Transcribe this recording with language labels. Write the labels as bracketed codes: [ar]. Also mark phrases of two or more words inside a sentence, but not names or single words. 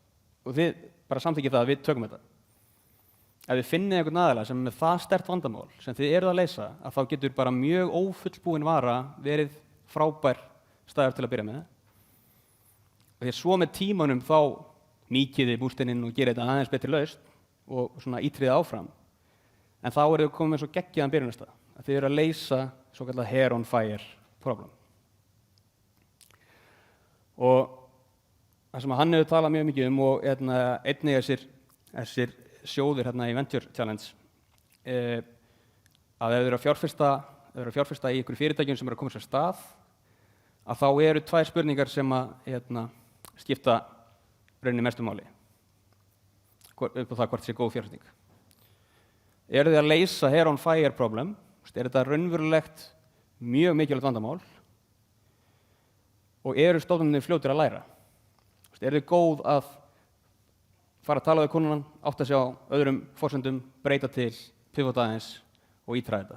[is] Og þið bara samþykkið það að við tökum þetta. Ef þið finnið einhvern aðila sem með það sterkt vandamál sem þið eruð að leysa, að þá getur bara mjög ófullbúin vara verið frábær staður til að byrja með. Og því að svo með tímanum þá mýkið þið múrsteininn og gerið þetta aðeins betri lausn og svona ítriðið áfram. En þá þið komið með svo geggjaðan byrjunarstað að þið eru að leysa svokallað [en] hair on fire problem. [is] Og það sem hann hefur talað mjög mikið og einnig þessir sjóðir í Venture Challenge að ef þið eru að fjárfesta í einhverju fyrirtækjum sem eru að koma sér af stað að þá eru 2 spurningar sem að skipta rauninni mestu máli upp á það hvort sé góð fjárfesting. Eru þið að leysa [en] hair on fire problem? [is] Þetta raunverulegt mjög mikilvægt vandamál? Og eru stofnanir fljótir að læra? Eru þið góð að fara að tala við konunnan, átta sig á öðrum forsendum, breyta til, pivota aðeins og ítræða þetta?